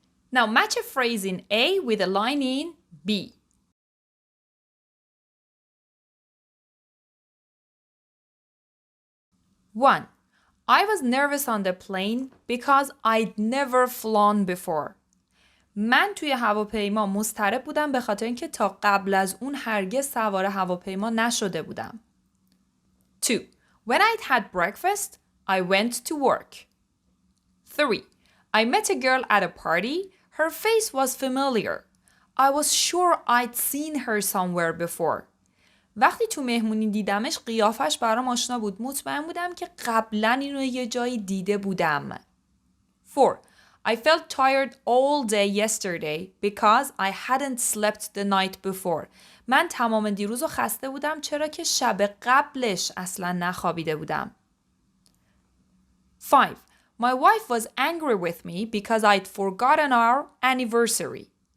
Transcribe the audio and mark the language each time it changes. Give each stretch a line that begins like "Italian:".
English: Now match a phrase in A with a line in B. 1. I was nervous on the plane because I'd never flown before.
Persian: من توی هواپیما مضطرب بودم به خاطر اینکه تا قبل از اون هرگز سوار هواپیما نشده بودم.
English: 2. When I'd had breakfast, I went to work. 3. I met a girl at a party. Her face was familiar. I was sure I'd seen her somewhere before.
Persian: وقتی تو مهمونی دیدمش قیافش برام آشنا بود. مطمئن بودم که قبلا اینو یه جایی دیده بودم.
English: 4. I felt tired all day yesterday because I hadn't slept the night before.
Persian: من تمام دیروز رو خسته بودم چرا که شب قبلش اصلا نخوابیده بودم.
English: 5. My wife was angry with me because I'd forgotten our anniversary.